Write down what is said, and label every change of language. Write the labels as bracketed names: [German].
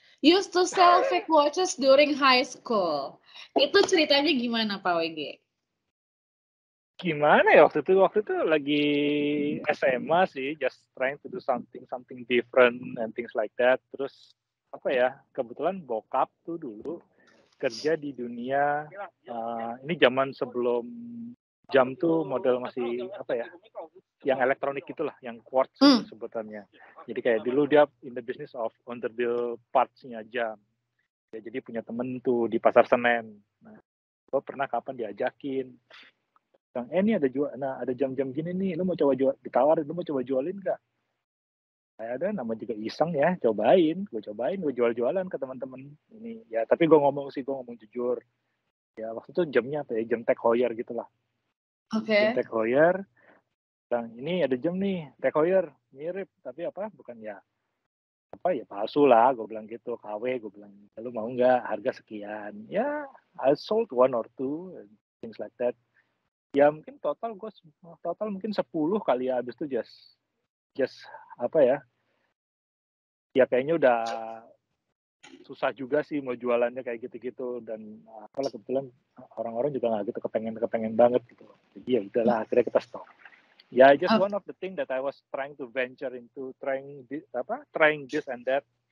[English] Used to sell fake watches during high school. [Indonesian] Itu ceritanya gimana Pak WG? Gimana ya waktu itu lagi SMA sih, [English] just trying to do something different and things like that. [Indonesian] Terus apa ya, kebetulan bokap tuh dulu kerja di dunia ini zaman sebelum jam tuh model masih apa ya, yang elektronik itulah, yang quartz sebutannya. Jadi kayak dulu dia [English] in the business of underbuild [Indonesian] parts-nya jam. Ya, jadi punya temen tuh di Pasar Senen. Nah, gue pernah kapan diajakin, Bang, ini ada jam-jam gini nih, lu mau coba ditawarin, lu mau coba jualin nggak? Ada, nama juga iseng ya, gue jual-jualan ke teman-teman ini ya. Tapi gue ngomong jujur ya, waktu itu jamnya apa ya, jam Tag Heuer gitulah. Jam Tag Heuer, Bang, ini ada jam nih Tag Heuer, mirip tapi apa, bukan ya apa ya, palsu lah, gue bilang gitu, KW, gue bilang, lu mau nggak, harga sekian ya. [English] I sold 1 or 2 and things like that ya. [Indonesian] Mungkin total mungkin 10 kali ya. Habis itu just apa ya, kayaknya udah susah juga sih mau jualannya kayak gitu-gitu. Dan apalah, kebetulan orang-orang juga nggak gitu kepengen banget gitu. Jadi ya udahlah, akhirnya kita stop. [English] Ya, just one of the thing that I was trying to venture into, trying this and that.